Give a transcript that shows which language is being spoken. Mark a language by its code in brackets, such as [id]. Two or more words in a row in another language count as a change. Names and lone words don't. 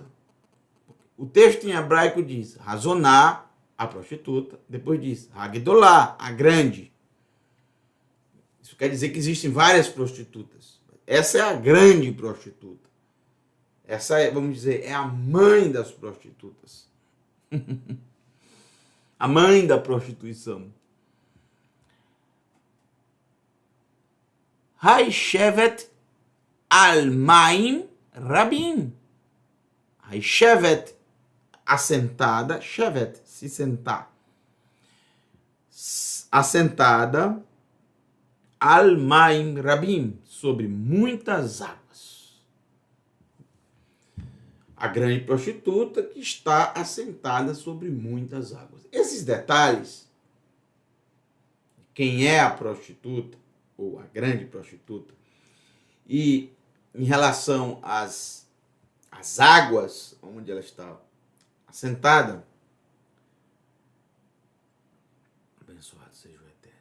[pt] O texto em hebraico diz, razonar, a prostituta, depois diz, Hagdolá, a grande. Isso quer dizer que existem várias prostitutas. Essa é a grande prostituta. Essa é, vamos dizer, é a mãe das prostitutas. A mãe da prostituição. [he] היושבת על מים רבים. Haishevet, assentada, shevet, [pt] se sentar. Assentada, [he] על מים רבים, [pt] sobre muitas águas. A grande prostituta que está assentada sobre muitas águas. Esses detalhes, quem é a prostituta, ou a grande prostituta, e em relação às águas onde ela está assentada, abençoado seja o Eterno.